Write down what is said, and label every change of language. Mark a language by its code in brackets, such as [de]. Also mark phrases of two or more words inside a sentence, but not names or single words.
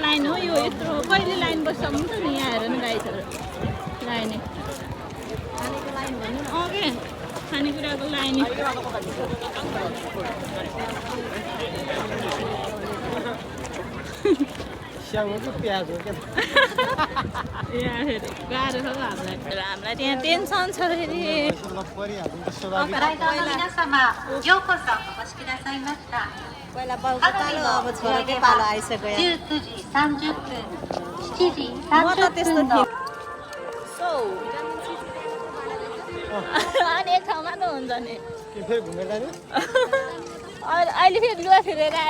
[ne] लाइन हो यो यत्रो कहिले लाइन बस्छ हुन्छ नि यहाँ हेर न गाइजहरू लाइन ओके खानेकुराको लाइन स्याउ हो कि प्याज हो क्या यहाँ फेरि गाह्रो छ हामीलाई त्यहाँ टेन्सन छ फेरि [ja] ご来場の皆様、ようこそお越しくださいました。 [ne] पहिला बाउको पालो अब छोराकै पालो आइसक्यो [ja] 19 時30分、7時 [ne] म त 30 त्यस्तो [ja] 分の [ne] थियो अनि एक ठाउँमा त हुन्छ नि फेरि घुमेर जाने अहिले फेरि लुगा फिरेर आएर